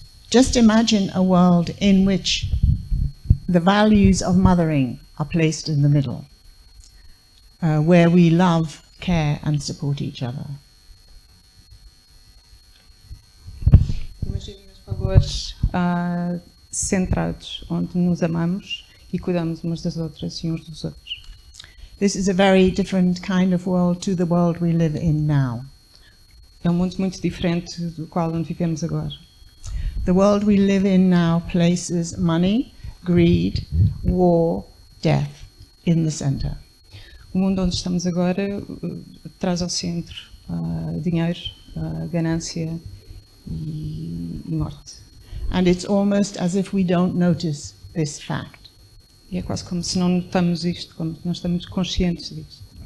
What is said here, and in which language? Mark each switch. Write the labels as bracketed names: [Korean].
[English] Just imagine a world in which the values of mothering are placed in the middle, where we love, care and support each other. [Portuguese] Imaginem os valores centrados, onde nos amamos e cuidamos umas das outras e uns dos outros. [English] This is a very different kind of world to the world we live in now. [Portuguese] É um mundo muito diferente do qual onde vivemos agora. [English] The world we live in now places money, greed, war, death in the center. [Portuguese] O mundo onde estamos agora traz ao centro dinheiro, ganância e morte. [English] And it's almost as if we don't notice this fact. [Portuguese] E é quase como se não notamos isto, como se não estamos conscientes disto.